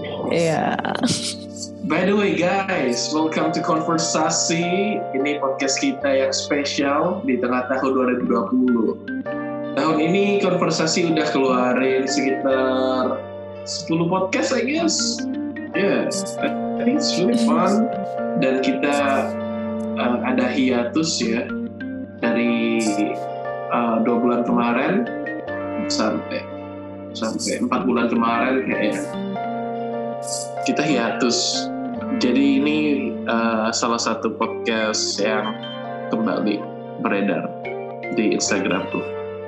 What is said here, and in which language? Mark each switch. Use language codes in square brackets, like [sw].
[id] Iya. [en] By the way guys, welcome to Konversasi. [id] Ini podcast kita yang spesial di tengah tahun 2020. Tahun ini Konversasi udah keluarin sekitar 10 podcast [en] I guess. Yes, I think it's really fun. [id] Dan kita ada hiatus ya dari 2 bulan kemarin sampai 4 bulan kemarin kayaknya kita hiatus. Jadi ini salah satu podcast yang kembali beredar di Instagramku.